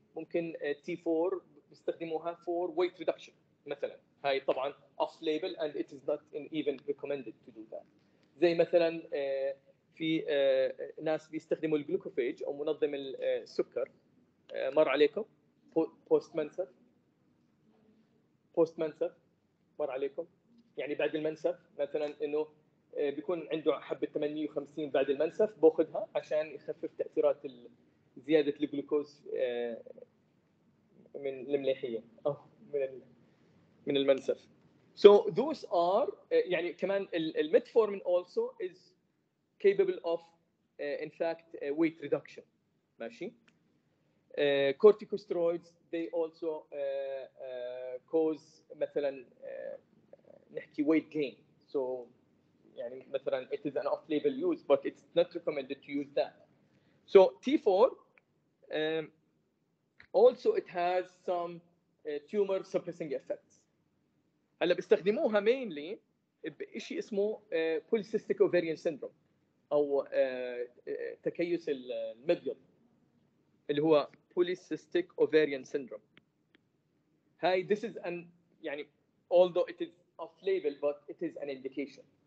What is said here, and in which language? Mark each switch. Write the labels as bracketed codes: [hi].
[ar] ممكن تي 4 بيستخدموها فور ويت ريدكشن مثلا، هاي طبعا [en] off label and it is not even recommended to do that. [ar] زي مثلا في ناس بيستخدموا الجلوكوفيج او منظم السكر، مر عليكم بوست منسف مر عليكم؟ يعني بعد المنسف مثلا انه بيكون عنده حبه 58 بعد المنسف باخذها عشان يخفف تاثيرات زياده الجلوكوز من المليحيه او من المنسف. [en] So those are [ar] يعني كمان الميتفورمين [en] also is capable of in fact weight reduction. [ar] ماشي. [en] corticosteroids they also cause [ar] مثلا نحكي [en] weight gain. So [ar] يعني مثلا [en] it is an off-label use but it's not recommended to use that. So T4 also it has some tumor suppressing effects. [ar] هلا بيستخدموها mainly بشيء اسمه polycystic ovarian syndrome او تكيس المبيض اللي هو polycystic ovarian syndrome. [en] هاي this is an يعني although it is off label but it is an indication.